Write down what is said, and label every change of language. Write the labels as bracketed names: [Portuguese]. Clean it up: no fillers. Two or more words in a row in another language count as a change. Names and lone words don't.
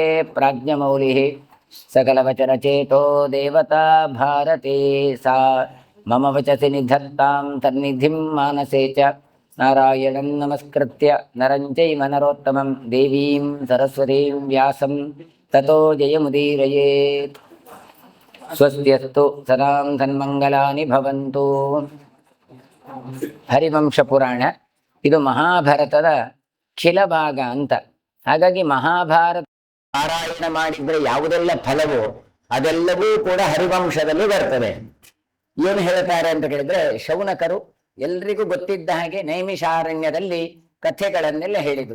[Sanskrit] प्राज्ञमौलिः सकलवचनचेतो देवता भारती सा मम वचसि निधत्तां तन्निधिं मानसे च नारायणं नमस्कृत्य नरं चैव नरोत्तमं देवीं सरस्वतीं व्यासं ततो जयमुदीरयेत् ಸ್ವಸ್ತಿಯಸ್ತು ಸದಾಂ ಸನ್ಮಂಗಲಾನಿ ಭವಂತು. [Kannada] ಹರಿವಂಶ ಪುರಾಣ ಇದು ಮಹಾಭಾರತದ ಖಿಲಭಾಗ ಅಂತ. ಹಾಗಾಗಿ ಮಹಾಭಾರತ ಪಾರಾಯಣ ಮಾಡಿದ್ರೆ ಯಾವುದೆಲ್ಲ ಫಲವೋ ಅದೆಲ್ಲವೂ ಕೂಡ ಹರಿವಂಶದಲ್ಲಿ ಬರ್ತದೆ. ಏನು ಹೇಳ್ತಾರೆ ಅಂತ ಕೇಳಿದ್ರೆ, ಶೌನಕರು ಎಲ್ರಿಗೂ ಗೊತ್ತಿದ್ದ ಹಾಗೆ ನೈಮಿಷಾರಣ್ಯದಲ್ಲಿ ಕಥೆಗಳನ್ನೆಲ್ಲ ಹೇಳಿದ್ರು.